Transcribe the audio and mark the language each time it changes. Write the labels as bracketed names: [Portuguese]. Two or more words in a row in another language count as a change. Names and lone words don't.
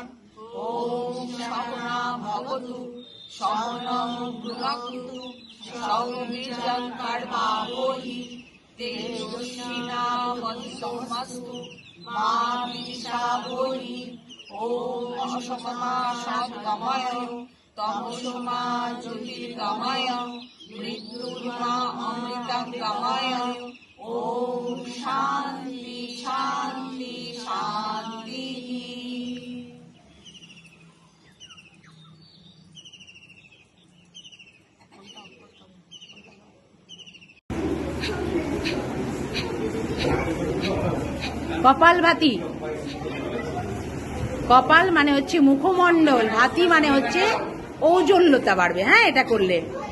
[Sanskrit] ॐ सहना भवतु सहनौ भुनक्तु सौमित्रं कर्मावोहि तेजस्विनावधीतमस्तु मा विद्विषावोहि। ॐ असतमा सद्गमय तमसोमा ज्योतिर्गमय मृत्युर्मा अमृतंगमय। ॐ शान्ति शान्ति शान्ति। [Bangla] কপাল ভাতি, কপাল মানে হচ্ছে মুখমণ্ডল, ভাতি মানে হচ্ছে ঔজ্জ্বল্যতা বাড়বে।